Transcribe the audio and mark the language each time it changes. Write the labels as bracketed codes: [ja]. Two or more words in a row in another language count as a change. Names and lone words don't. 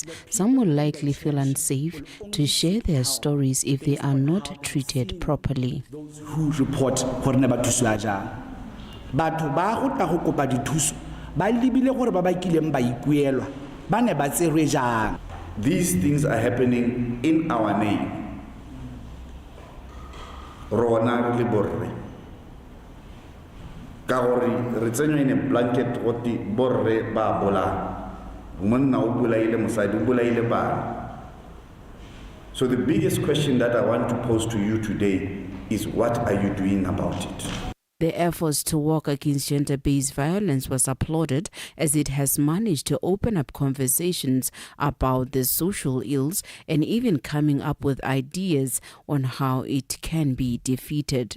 [en] Some will likely feel unsafe to share their stories if they are not treated properly. Who report these things are happening in our name. [tn] Rona le borre ka gore re tsenywa [en] in a blanket [tn] goti borre ba bola monna o bolaile mosadi o bolaile bana. [en] So the biggest question that I want to pose to you today is, what are you doing about it? The efforts to work against gender-based violence was applauded, as it has managed to open up conversations about the social ills and even coming up with ideas on how it can be defeated.